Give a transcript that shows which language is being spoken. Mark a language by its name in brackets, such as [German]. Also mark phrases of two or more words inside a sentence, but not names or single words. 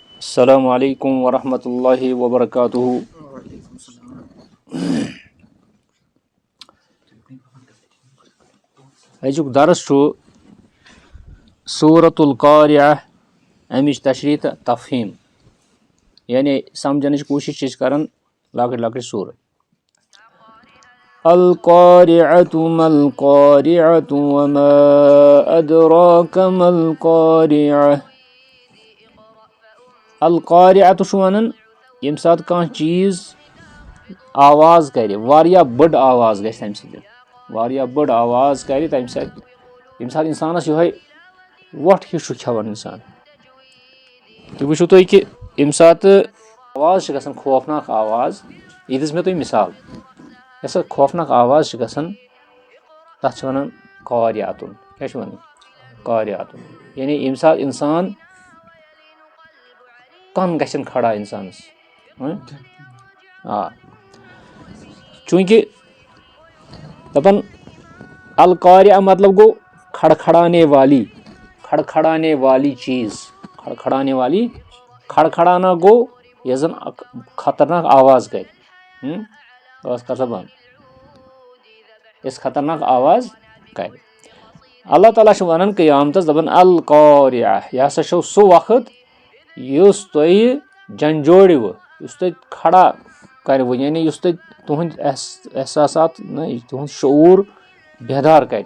[Arabic] السلام عليكم ورحمة الله وبركاته. [Kashmiri] أزيك درس شو سورة القارعة أمِچ تشریح تہٕ تفہیٖم یعنی سمجھنٕچ کوٗشِش چھِ أسۍ کران لۄکٕٹۍ لۄکٕٹۍ سورة. [Arabic] القارعة ما القارعة وما أدراك ما القارعة. [Kashmiri] القارعة چھُ وَنان ییٚمہِ ساتہٕ کانٛہہ چیٖز آواز کرِ واریاہ بٔڑ آواز گژھِ تَمہِ سۭتۍ واریاہ بٔڑ آواز کرِ تَمہِ ساتہٕ ییٚمہِ ساتہٕ اِنسانَس یِہوے وۄٹھ ہِش چھُ کھٮ۪وان اِنسان. تُہۍ وٕچھِو تُہۍ کہِ ییٚمہِ ساتہٕ آواز چھِ گژھان خوفناک آواز یہِ دِژ مےٚ تۄہہِ مِثال یۄس سۄ خوفناک آواز چھِ گژھان تَتھ چھِ وَنان قاریاتُن. کیٛاہ چھِ وَنان؟ قاریاتُن یعنی ییٚمہِ ساتہٕ اِنسان کَن گژھن کھڑا اِنسانَس. چوٗنٛکہِ دَپان القارعہ مطلب گوٚو [Urdu] کھڑکھڑانے والی کھڑکھڑانے والی چیٖز کھڑکھڑانے والی کھڑکھڑانا [Kashmiri] گوٚو یۄس زَن خطرناک آواز کرِ. ٲس کَر سا بنٛد یۄس خطرناک آواز کرِ. اللہ تعالیٰ چھُ وَنان قیامتس دَپان القارعہ یہِ ہسا چھُ سُہ وقت یُس تۄہہِ جنجوڑِوٕ یُس تۄہہِ کھڑا کَرِوٕ یعنی یُس تۄہہِ تُہنٛدۍ احساسات تُہُنٛد شعوٗر بیدار کَرِ.